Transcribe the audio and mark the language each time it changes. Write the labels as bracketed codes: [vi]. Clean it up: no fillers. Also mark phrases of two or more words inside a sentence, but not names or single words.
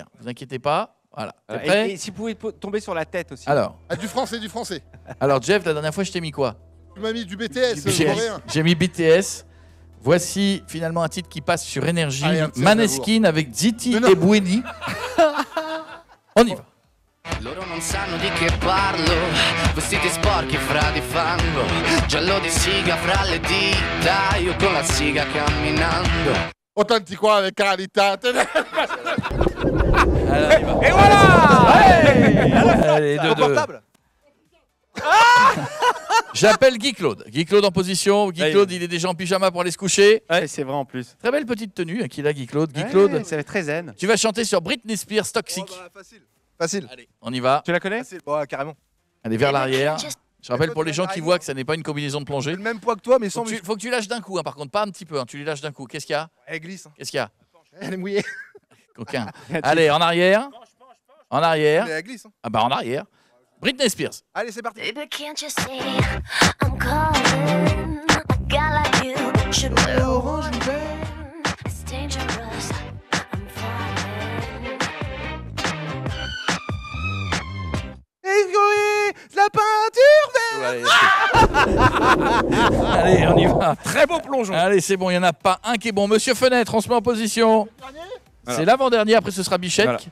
[fr] Vous inquiétez pas. Voilà. T'es prêt? Et si vous pouvez tomber sur la tête aussi. Alors, Ah, du français. Jeff, la dernière fois, je t'ai mis quoi? Tu m'as mis du BTS coréen. J'ai mis BTS. Voici finalement un titre qui passe sur Énergie. Allez, un petit Maneskin avec Ziti Mais non. et Bueni. On y va. [it] Loro non sanno di che parlo, vestiti sporchi fra di fango, giallo di siga fra le dita, io con la siga camminando. [fr] Authentique avec Carlita. Alors, on y va. Et voilà. Allez, deux, deux. J'appelle Guy Claude. Guy Claude en position. Guy Claude, il est déjà en pyjama pour aller se coucher. Ouais, c'est vrai en plus. Très belle petite tenue qu'il a, Guy Claude. Guy Claude, C'est très zen. tu vas chanter sur Britney Spears Toxic. Facile. Allez, on y va. Tu la connais? Facile. Bon, carrément. Allez, vers l'arrière. Je rappelle pour les gens qui voient que ça n'est pas une combinaison de plongée. J'ai le même poids que toi, mais sans Faut que tu lâches d'un coup, hein, par contre, pas un petit peu. Hein, tu les lâches d'un coup. Qu'est-ce qu'il y a? Elle glisse. Qu'est-ce qu'il y a? Elle est mouillée. Coquin. Allez, en arrière. En arrière. Mais elle glisse. hein. Ah bah en arrière. Britney Spears. Allez, c'est parti. [en] Baby, can't you see I'm calling? A guy like you should know. It's dangerous. I'm falling. [fr] La peinture Allez, on y va. Très beau plongeon. Allez, c'est bon, il n'y en a pas un qui est bon. Monsieur Fenêtre, on se met en position. C'est l'avant-dernier, après ce sera Bichette. Voilà.